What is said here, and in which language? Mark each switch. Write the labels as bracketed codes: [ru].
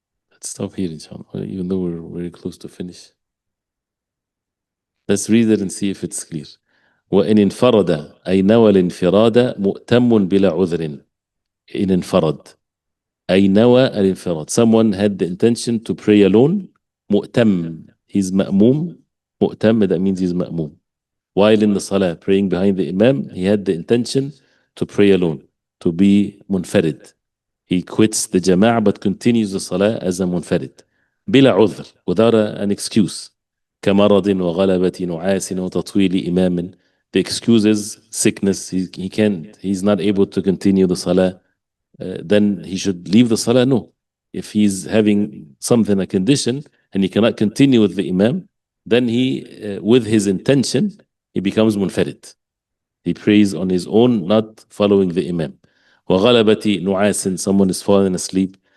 [en] Let's stop here, inshallah, even though we're very close to finish. Let's read it and see if it's clear. [ar] وإن انفرد أي نوى الانفراد مؤتم بلا عذر. إن انفرد أي نوى الانفراد. [en] Someone had the intention to pray alone. [ar] مؤتم, [en] he's [ar] مأموم. [en] مؤتم, that means he's مأموم. While in the salah, praying behind the imam, he had the intention to pray alone, to be munfarid. He quits the jama'ah but continues the salah as a munfarid. [ar] بلا عذر, [en] without an excuse. [ar] كمرض وغلبة نعاس وتطويل إمام. [en] The excuse is sickness. He can't, he's not able to continue the salah. Then he should leave the salah? No. If he's having something, a condition, and he cannot continue with the imam, then he, with his intention, he becomes munfarid. He prays on his own, not following the imam. [ar] وغلبة نعاس, [en] someone is falling asleep.